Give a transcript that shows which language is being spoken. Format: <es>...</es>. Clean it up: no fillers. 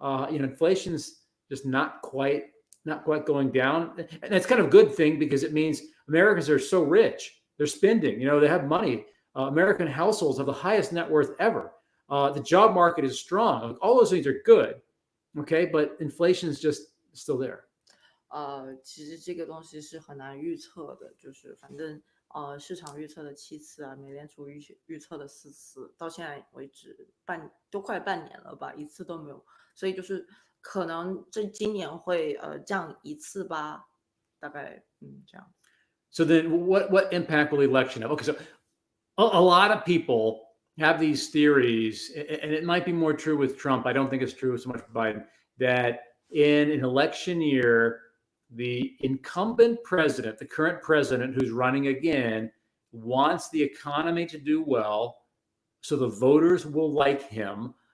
<en>Inflation's just not quite going down. And that's kind of a good thing because it means Americans are so rich. They're spending, they have money. American households have the highest net worth ever. The job market is strong. All those things are good. Okay, but inflation is just still there.</en> <zh>其实这个东西是很难预测的，就是反正市场预测的7次啊，美联储预测的4次，到现在为止都快半年了吧，1次都没有，所以就是可能今年会降1次吧，大概这样。</zh> <en>So then, what impact will the election have? Okay, so a lot of people have these theories, and it might be more true with Trump. I don't think it's true so much with Biden, that in an election year, the incumbent president, the current president who's running again, wants the economy to do well, so the voters will like him.</en>